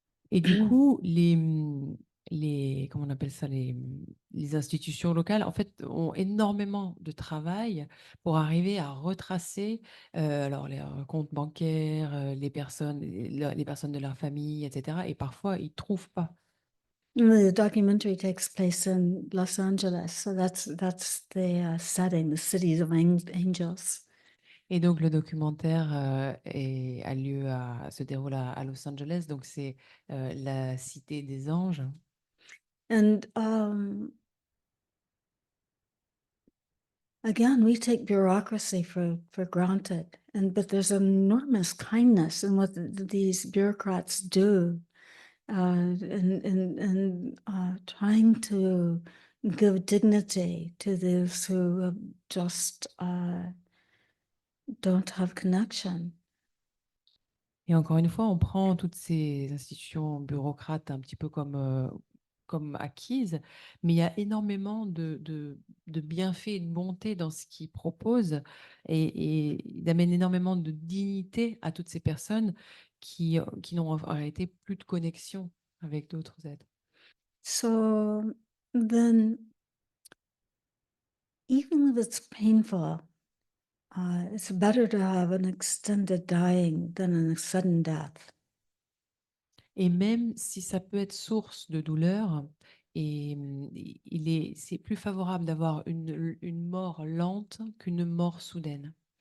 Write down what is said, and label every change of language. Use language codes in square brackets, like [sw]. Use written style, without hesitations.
[fr] Et du coup, comment on appelle ça, les institutions locales, en fait, ont énormément de travail pour arriver à retracer alors les comptes bancaires, les personnes de leur famille, etc. Et parfois, ils ne trouvent pas. [en] The documentary takes place in Los Angeles, so that's the setting, the cities of angels. [fr] Et donc le documentaire se déroule à Los Angeles, donc c'est la cité des anges. [en] And again, we take bureaucracy for granted, but there's enormous kindness in what these bureaucrats do, in trying to give dignity to those who just don't have connection. [fr] Et encore une fois, on prend toutes ces institutions bureaucrates un petit peu comme acquises, mais il y a énormément de bienfaits et de bonté dans ce qu'ils proposent et ils amènent énormément de dignité à toutes ces personnes qui n'ont en réalité plus de connexion avec d'autres êtres. [en] So then, even if it's painful, it's better to have an extended dying than a sudden death. [fr] Et même si ça peut être source de douleur, c'est plus favorable d'avoir une mort lente qu'une mort soudaine.